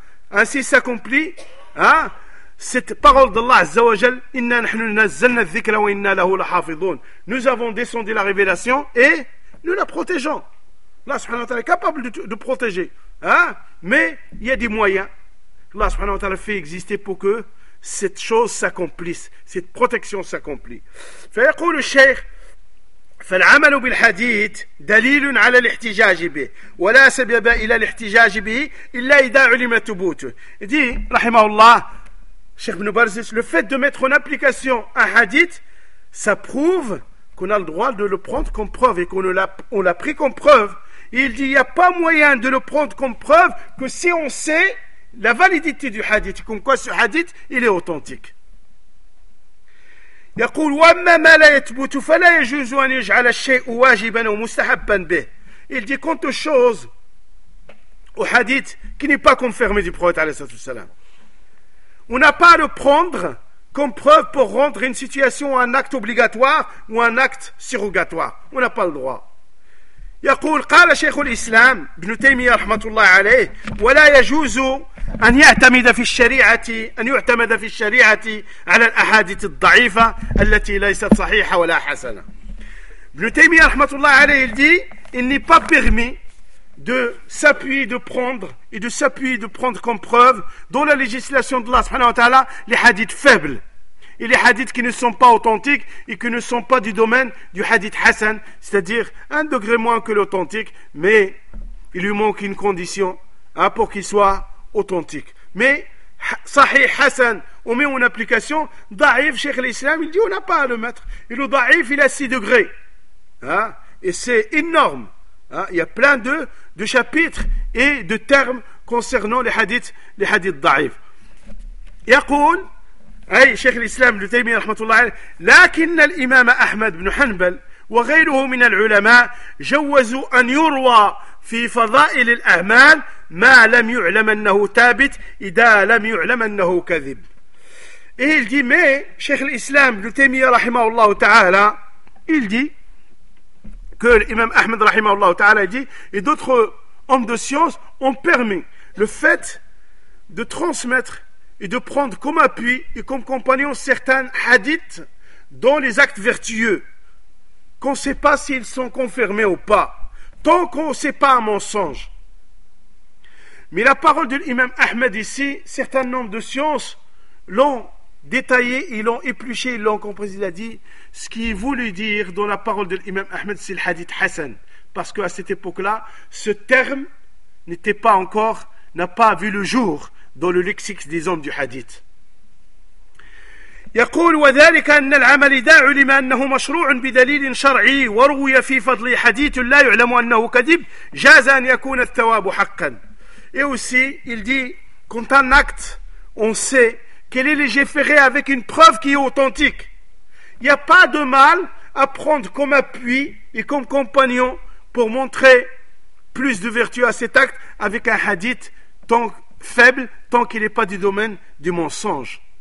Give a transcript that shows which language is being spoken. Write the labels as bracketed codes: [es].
[fr] Ainsi s'accomplit cette parole d'Allah Azza wa Jal, [ar] inna nahnu nazzalna dhikra wa inna lahu lahafidhun. [fr] Nous avons descendu la révélation et nous la protégeons. Allah subhanahu wa ta'ala est capable de protéger. Mais il y a des moyens. Allah subhanahu wa ta'ala fait exister pour que cette chose s'accomplisse, cette protection s'accomplit. [ar] Fayaqul al-shaykh, فالعمل بالحديث دليل على الاحتجاج به ولا سبب الى الاحتجاج به الا اذا علم ثبوته. دي رحمه الله شيخ ابن باز, [fr] le fait de mettre en application un hadith, ça prouve qu'on a le droit de le prendre comme preuve et qu'on l'a pris comme preuve. Il dit il y a pas moyen de le prendre comme preuve que si on sait la validité du hadith, comme quoi ce hadith il est authentique. [ar] يقول واما ما لا يثبت فلا يجوز ان يجعل الشيء واجبا او مستحبا به. [fr] Il dit quant aux choses, au hadith qui n'est pas confirmé du prophète [ar] عليه الصلاه والسلام, [fr] on n'a pas à le prendre comme preuve pour rendre une situation un acte obligatoire ou un acte surrogatoire. On n'a pas le droit. [ar] يقول قال شيخ الاسلام ابن تيميه رحمه الله عليه ولا يجوز ان يعتمد في الشريعه ان يعتمد في الشريعه على الاحاديث الضعيفه التي ليست صحيحه ولا حسنه. ابن تيميه رحمه الله عليه [fr] il dit il n'est pas permis de s'appuyer de prendre comme preuve dans la législation d'Allah subhanahu wa ta'ala les hadiths faibles et les hadiths qui ne sont pas authentiques et qui ne sont pas du domaine du hadith hassan, c'est-à-dire un degré moins que l'authentique, mais il lui manque une condition pour qu'il soit authentique. Mais sahih hassan, on met en application. Da'if, Cheikh l'Islam, il dit on n'a pas à le mettre. Et le da'if, il a 6 degrés. Et c'est énorme. Il y a plein de chapitres et de termes concernant les hadiths da'if. [ar] Yaqoul, أي شيخ الإسلام ابن تيمية رحمة الله عليه, لكن الإمام أحمد بن حنبل وغيره من العلماء جوزوا أن يروى في فضائل الأعمال ما لم يعلم أنه ثابت إذا لم يعلم أنه كذب. [fr] Il dit mais [ar] شيخ الإسلام ابن تيمية رحمه الله تعالى, [fr] il dit que l'imam Ahmed [ar] رحمه الله تعالى [fr] dit et d'autres hommes de science ont permis le fait de transmettre et de prendre comme appui et comme compagnon certains hadiths dans les actes vertueux, qu'on ne sait pas s'ils sont confirmés ou pas, tant qu'on ne sait pas un mensonge. Mais la parole de l'imam Ahmed ici, certains nombres de sciences l'ont détaillé, ils l'ont épluché, ils l'ont compris. Il a dit ce qu'il voulait dire dans la parole de l'imam Ahmed, c'est le hadith Hassan, parce qu'à cette époque-là, ce terme n'était pas encore, n'a pas vu le jour dans le lexique des hommes du hadith. [ar] يقول وذلك ان العمل اذا علم انه مشروع بدليل شرعي وروي في فضل حديث لا يعلم انه كذب جاز ان يكون الثواب حقا. [fr] Et aussi il dit quand un acte on sait quel est léger ferré avec une preuve qui est authentique, il y a pas de mal à prendre comme appui et comme compagnon pour montrer plus de vertu à cet acte avec un hadith tant faible, tant qu'il n'est pas du domaine du mensonge.